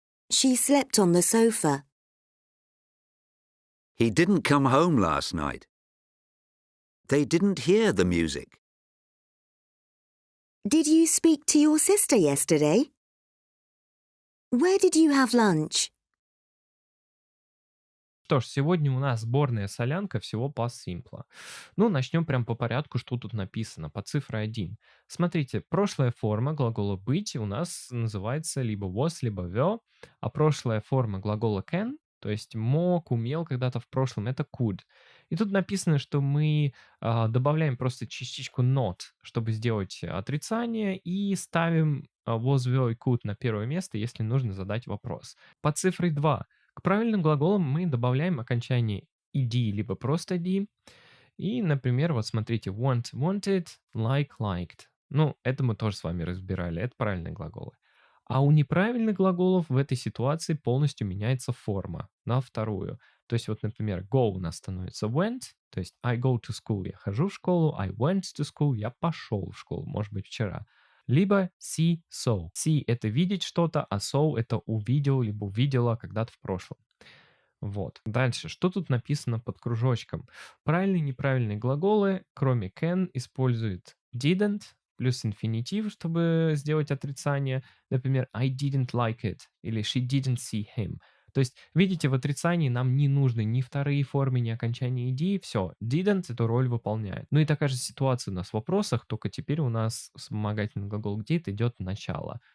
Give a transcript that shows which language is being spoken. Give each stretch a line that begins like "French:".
English: She slept on the sofa. He didn't come home last night. They didn't hear the music. Did you speak to your sister yesterday? Where did you have lunch?
Russian: Что ж, сегодня у нас сборная солянка всего past simple. Ну, начнем прям по порядку, что тут написано, по цифре 1. Смотрите, прошлая форма глагола быть у нас называется либо was, либо were, а прошлая форма глагола can, то есть мог, умел когда-то в прошлом, это could. И тут написано, что мы добавляем просто частичку not, чтобы сделать отрицание, и ставим was, were и could на первое место, если нужно задать вопрос. Под цифрой 2 к правильным глаголам мы добавляем окончание ed, либо просто ed. И, например, вот смотрите, want, wanted, like, liked. Ну, это мы тоже с вами разбирали, это правильные глаголы. А у неправильных глаголов в этой ситуации полностью меняется форма на вторую. То есть вот, например, go у нас становится went, то есть
English: I go to school,
Russian: я хожу в школу,
English: I went to school,
Russian: я пошел в школу, может быть, вчера. Либо see, saw. See — это видеть что-то, а saw — это увидел, либо увидела когда-то в прошлом. Вот. Дальше. Что тут написано под кружочком? Правильные и неправильные глаголы, кроме can, используют didn't, плюс инфинитив, чтобы сделать отрицание. Например,
English: I didn't like it или she didn't see him.
Russian: То есть, видите, в отрицании нам не нужны ни вторые формы, ни окончания ed. Все, didn't эту роль выполняет. Ну и такая же ситуация у нас в вопросах, только теперь у нас вспомогательный глагол did идет начало.